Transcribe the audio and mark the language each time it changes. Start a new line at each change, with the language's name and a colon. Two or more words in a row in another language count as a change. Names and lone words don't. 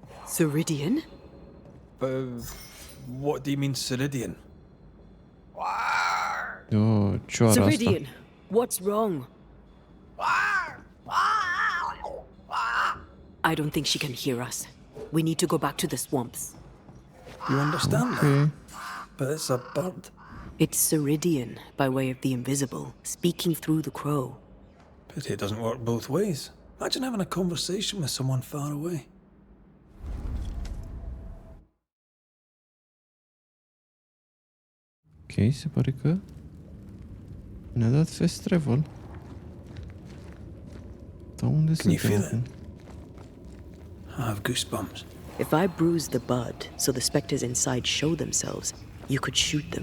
English: Ceridian? What do you mean, Ceridian?
Romanian: Ce ora asta?
English: Ceridian, what's wrong? I don't think she can hear us. We need to go back to the swamps. You understand that? But it's a bird. It's Ceridian, by way of the invisible, speaking through the crow. Pity it doesn't work both ways. Imagine having a conversation with someone far away.
Romanian: Ok, se pare că ne-a dat
English: fast travel.
Romanian: Dar unde
English: Can you
Romanian: suntem
English: feel
Romanian: acum?
English: it? I have goosebumps. If I bruise the bud so the specters inside show themselves, you could shoot them.